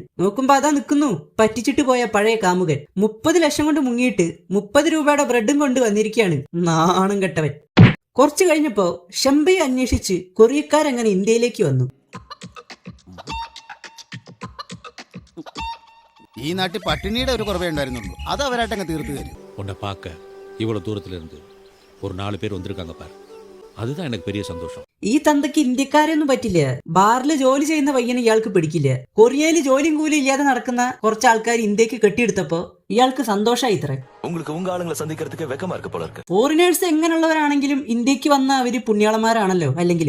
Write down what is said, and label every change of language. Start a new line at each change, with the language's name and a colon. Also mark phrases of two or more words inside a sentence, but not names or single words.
Malayalam: നോക്കുമ്പോ അതാ നിൽക്കുന്നു പറ്റിച്ചിട്ട് പോയ പഴയ കാമുകൻ. 30 ലക്ഷം കൊണ്ട് മുങ്ങിയിട്ട് 30 രൂപയുടെ ബ്രെഡും കൊണ്ട് വന്നിരിക്കുകയാണ് നാണം കെട്ടവൻ. കുറച്ചു കഴിഞ്ഞപ്പോ ശെമ്പയെ അന്വേഷിച്ച് കൊറിയക്കാരങ്ങനെ ഇന്ത്യയിലേക്ക് വന്നു. ഈ നാട്ടിൽ പട്ടിണിയുടെ ഒരു കുറവേ ഉണ്ടായിരുന്നുള്ളൂ. അത് അവരായിട്ടങ്ങ് തീർത്തു തരും.
Tamil: உன்னை பார்க்க இவ்வளோ தூரத்துல இருந்து ஒரு 4 பேர் வந்திருக்காங்க பாரு. அதுதான் எனக்கு பெரிய சந்தோஷம்.
Malayalam: ഈ തന്തയ്ക്ക് ഇന്ത്യക്കാരൊന്നും പറ്റില്ല. ബാറിൽ ജോലി ചെയ്യുന്ന പയ്യനെ ഇയാൾക്ക് പിടിക്കില്ല. കൊറിയയിൽ ജോലിയും കൂലി ഇല്ലാതെ നടക്കുന്ന കുറച്ച് ആൾക്കാർ ഇന്ത്യക്ക് കെട്ടിയെടുത്തപ്പോ ഇയാൾക്ക് സന്തോഷമായി. ഇത്ര ഫോറിനേഴ്സ് എങ്ങനെയുള്ളവരാണെങ്കിലും ഇന്ത്യക്ക് വന്ന അവര് പുണ്യാളന്മാരാണല്ലോ അല്ലെങ്കിലും.